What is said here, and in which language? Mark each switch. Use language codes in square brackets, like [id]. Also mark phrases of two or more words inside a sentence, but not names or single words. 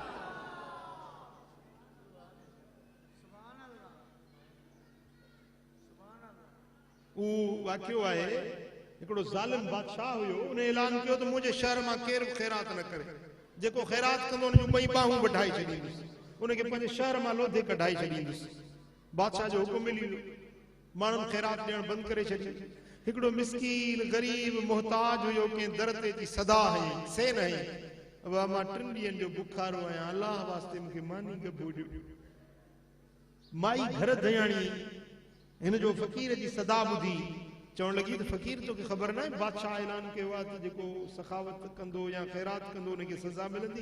[sd] वाक़ियो आहे, हिकिड़ो ज़ालिम बादशाह हुयो, उन ऐलान कयो त मुंहिंजे शहर मां केरु ख़ैरात न करे। जेको ख़ैरात कंदो उन जूं ॿई बाहूं वढाए छॾींदुसि, उनखे पंहिंजे शहर मां लोधे कढाए छॾींदुसि। बादशाह जो हुकुम मिली वियो, माण्हुनि ख़ैरात ॾियणु बंदि करे छॾियो। हिकिड़ो मिस्कीन गरीब मोहताज हुयो, कंहिं दर ते जी सदा हई सेन हई, वाह मां 3 ॾींहंनि जो बुखारो आहियां, अलाह वास्ते मूंखे मानी गबो ॾियो। माई घर दयाणी हिन जो फ़कीर जी सदा ॿुधी चवण लॻी त फ़कीर तोखे ख़बर न आहे बादशाह ऐलान कयो आहे त जेको सखावत कंदो या ख़ैरात कंदो उनखे सज़ा मिलंदी?